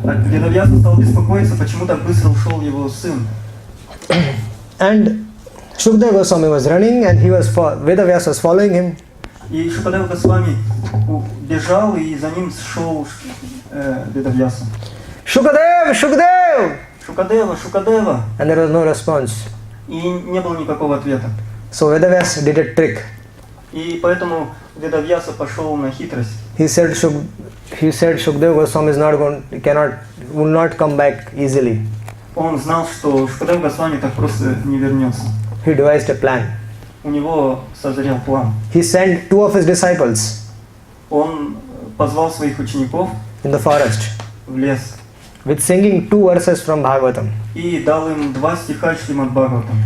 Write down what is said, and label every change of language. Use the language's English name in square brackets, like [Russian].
[Russian] Ведавьяса стал беспокоиться, почему так быстро ушел его сын. [English] And Shukadeva Goswami was running and Vedavyasa was following him. [Russian] И Шукадева Госвами бежал, и за ним шел Ведавьяса. [English] Shukadev, Shukadev! [Russian] Шукадева, Шукадева! [English] And there was no response. [Russian] И не было никакого ответа. [English] So Vedavyasa did a trick. [Russian] И поэтому Ведавьяса пошел на хитрость. [English] He said Shukadeva Goswami will not come back easily. [Russian] Он знал, что Шукадева Госвами так просто не вернется. [English] He devised a plan. [Russian] У него созрел план. [English] He sent 2 of his disciples [Russian] Он позвал своих учеников [English] in the forest [Russian] в лес [English] with singing 2 verses from Bhagavatam. [Russian] и дал им 2 стиха Шримад Бхагаватам.